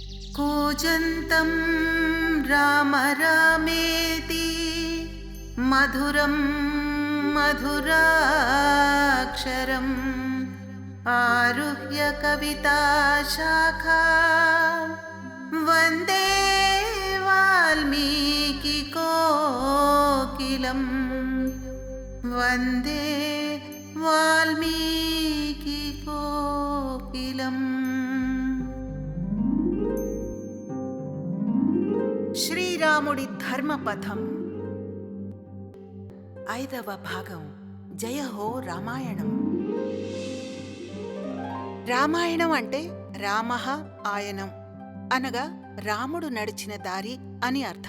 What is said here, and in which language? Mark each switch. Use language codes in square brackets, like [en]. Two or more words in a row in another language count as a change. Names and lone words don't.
[sa] कूजन्तं राम रामेति मधुरं मधुराक्षरम् आरुह्य कविताशाखा वन्दे वाल्मीकिकोकिलं वन्दे वाल्मीकिकोकिलम्। [te] శ్రీరాముడి ధర్మపథం 5వ భాగం. జయహో రామాయణం. రామాయణం అంటే [sa] రామః ఆయనం [te] అనగా రాముడు నడిచిన దారి అని అర్థం.